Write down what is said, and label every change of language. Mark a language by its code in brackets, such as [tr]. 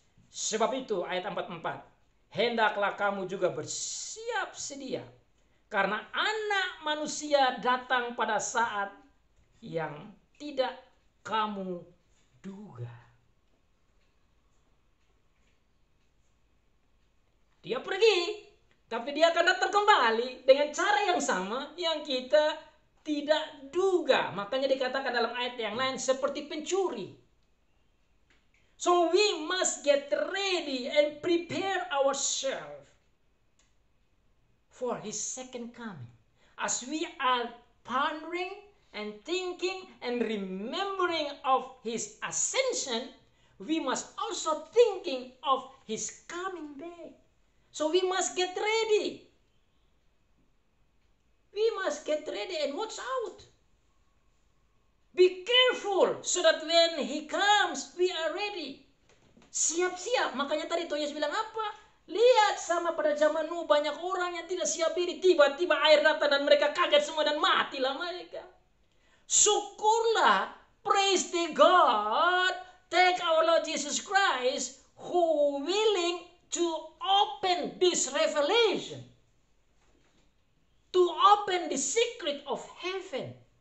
[id] Sebab itu ayat 44, hendaklah kamu juga bersiap sedia, karena Anak Manusia datang pada saat yang tidak kamu duga. Dia pergi, tapi dia akan datang kembali dengan cara yang sama yang kita tidak duga. Makanya dikatakan dalam ayat yang lain seperti pencuri. [en] So we must get ready and prepare ourselves for His second coming. As we are pondering and thinking and remembering of His ascension, we must also thinking of His coming back. So we must get ready. We must get ready and watch out. Be careful so that when He comes, we are ready. [id] Siap-siap. Makanya tadi Tuhan Yesus bilang apa? Lihat, sama pada zaman Nuh banyak orang yang tidak siap diri. Tiba-tiba air datang dan mereka kaget semua dan matilah mereka. [en] Syukurlah, praise the God, thank our Lord Jesus Christ, who willing to open this revelation, to open the secret of heaven.